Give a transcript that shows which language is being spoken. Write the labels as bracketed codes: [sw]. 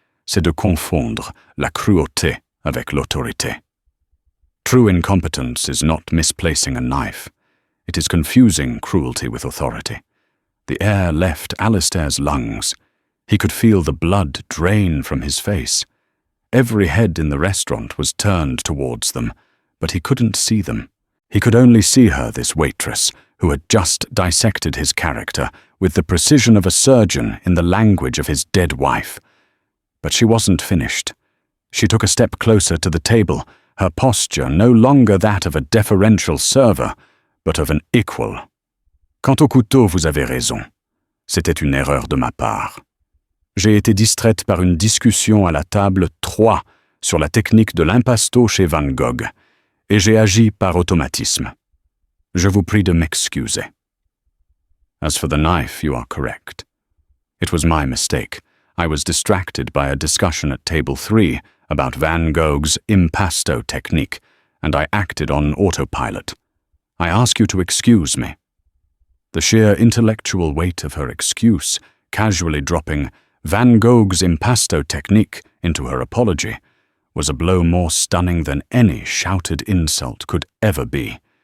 [fr] c'est de confondre la cruauté avec l'autorité. [en] True incompetence is not misplacing a knife. It is confusing cruelty with authority. The air left Alistair's lungs. He could feel the blood drain from his face. Every head in the restaurant was turned towards them, but he couldn't see them. He could only see her, this waitress, who had just dissected his character with the precision of a surgeon in the language of his dead wife. But she wasn't finished. She took a step closer to the table, her posture no longer that of a deferential server, but of an equal. [fr] Quant au couteau, vous avez raison. C'était une erreur de ma part. J'ai été distraite par une discussion à la table 3 sur la technique de l'impasto chez Van Gogh, et j'ai agi par automatisme. Je vous prie de m'excuser. [en] As for the knife, you are correct. It was my mistake. I was distracted by a discussion at table 3 about Van Gogh's impasto technique, and I acted on autopilot. I ask you to excuse me. The sheer intellectual weight of her excuse, casually dropping Van Gogh's impasto technique into her apology, was a blow more stunning than any shouted insult could ever be.